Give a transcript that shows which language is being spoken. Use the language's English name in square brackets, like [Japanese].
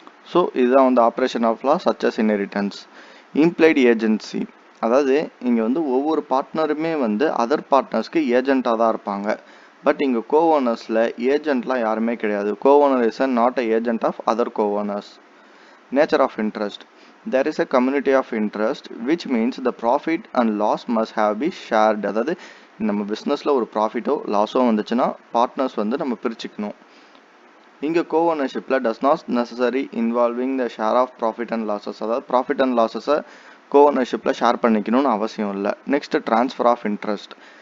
[Tamil] So இதுதான் வந்து [English] Operation of law such as inheritance. [Tamil] Implied agency, அதாவது இங்கே வந்து ஒவ்வொரு பார்ட்னருமே வந்து அதர் பார்ட்னர்ஸ்க்கு ஏஜென்ட்டாக தான் இருப்பாங்க. பட் இங்கே கோஓனர்ஸில் ஏஜென்ட்லாம் யாருமே கிடையாது. [English] Co-owner is not a agent of other co-owners. Nature of interest, there is a community of interest which means the profit and loss must have be shared. [Tamil] அதாவது நம்ம பிஸ்னஸில் ஒரு ப்ராஃபிட்டோ லாஸோ வந்துச்சுன்னா பார்ட்னர்ஸ் வந்து நம்ம பிரிச்சுக்கணும். இங்கே கோஓனர்ஷிப்பில் [English] Does not necessary involving the share of profit and losses. [Tamil] அதாவது profit and லாஸஸை கோஓனர்ஷிப்பில் share பண்ணிக்கணும்னு அவசியம் இல்லை. [English] Next transfer of interest.